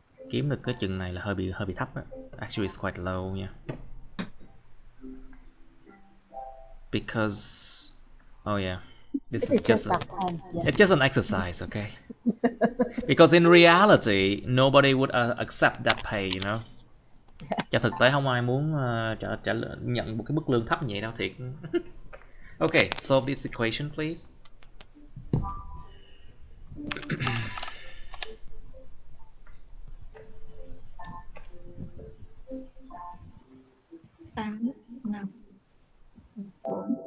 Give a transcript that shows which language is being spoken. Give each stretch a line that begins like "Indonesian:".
Vietnamese: Kiếm được cái chừng này là hơi bị thấp á.
English: Actually it's quite low nha. Because this is just it's just an exercise, okay? Because in reality nobody would accept that pay, you know.
Vietnamese: Cho thực tế không ai muốn nhận một cái mức lương thấp như vậy đâu thiệt.
English: Okay, solve this equation please.
Vietnamese: Tám, 5, 4.